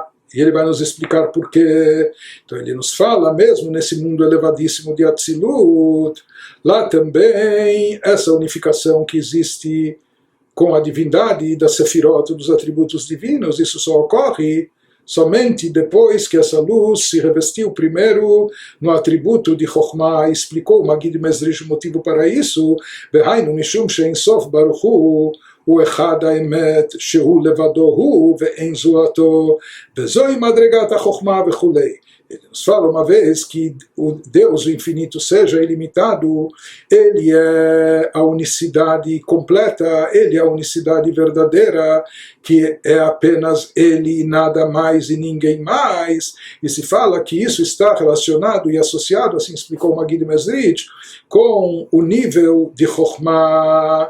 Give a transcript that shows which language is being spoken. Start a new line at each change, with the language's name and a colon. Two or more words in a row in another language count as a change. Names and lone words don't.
Portuguese: E ele vai nos explicar por quê. Então ele nos fala, mesmo nesse mundo elevadíssimo de Atzilut, lá também essa unificação que existe com a divindade da Sefirot, dos atributos divinos, isso só ocorre somente depois que essa luz se revestiu primeiro no atributo de Chokhmah. Explicou o Magid Mezrich o motivo para isso.
Hebrew: והיינו משום שאין סוף ברוך הוא אחד האמת שהוא לבדו הוא ואין זולתו וזוהי מדרגת החכמה וכולי.
Portuguese: Ele nos fala uma vez que o Deus, o infinito, seja ilimitado, ele é a unicidade completa, ele é a unicidade verdadeira, que é apenas ele e nada mais e ninguém mais. E se fala que isso está relacionado e associado, assim explicou o Magid Mezrich, com o nível de Chokhmah.